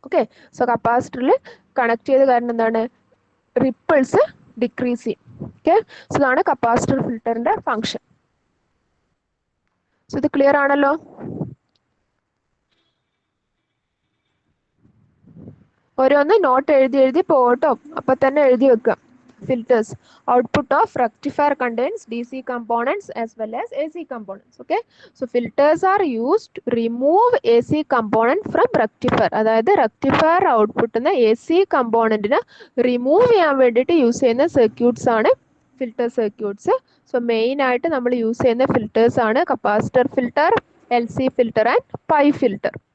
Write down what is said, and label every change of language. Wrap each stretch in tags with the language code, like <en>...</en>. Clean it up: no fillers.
<ml>Okay, so കപ്പാസിറ്ററിൽ connect ചെയ്ത് കാരണം എന്താണ്, റിപ്പിൾസ് ഡിക്രീസ് ചെയ്യും. ഓക്കെ, സോ ഇതാണ് കപ്പാസിറ്റർ ഫിൽട്ടറിന്റെ ഫംഗ്ഷൻ. സോ ഇത് ക്ലിയർ ആണല്ലോ. ഓരോന്ന് നോട്ട് എഴുതി പോകട്ടോ, അപ്പൊ തന്നെ എഴുതി വെക്കാം.</ml> <en>filters, output of rectifier contains DC components as well as AC components. Okay, so filters are used to remove AC component from rectifier.</en> <ml>അതായത് rectifier output എന്ന AC component റിമൂവ് ചെയ്യാൻ വേണ്ടിയിട്ട് യൂസ് ചെയ്യുന്ന സർക്യൂട്ട്സ് ആണ് ഫിൽട്ടർ സർക്യൂട്ട്സ്. സോ മെയിൻ ആയിട്ട് നമ്മൾ use ചെയ്യുന്ന filters ആണ് capacitor filter, LC filter and pi filter.</ml>